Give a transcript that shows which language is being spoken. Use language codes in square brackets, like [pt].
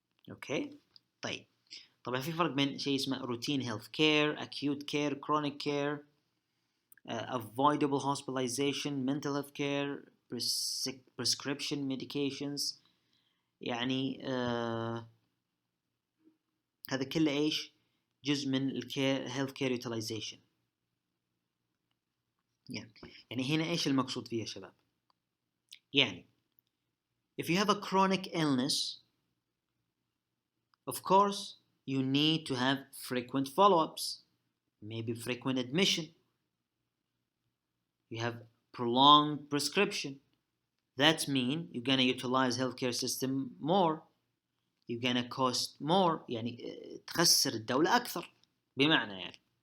[ar] اوكي طيب، طبعا في فرق بين شيء اسمه [en] routine health care, acute care, chronic care, avoidable hospitalization, mental health care, prescription medications. [ar] يعني هذا كله ايش؟ جزء من الكير [en] health care utilization. [ar] يعني هنا ايش المقصود فيه يا شباب؟ [en] يعني if you have a chronic illness, of course you need to have frequent follow-ups, maybe frequent admission. You have prolonged prescription. That means you're gonna utilize healthcare system more. You're gonna cost more. [ar] يعني تخسر الدولة أكثر بمعنى يعني.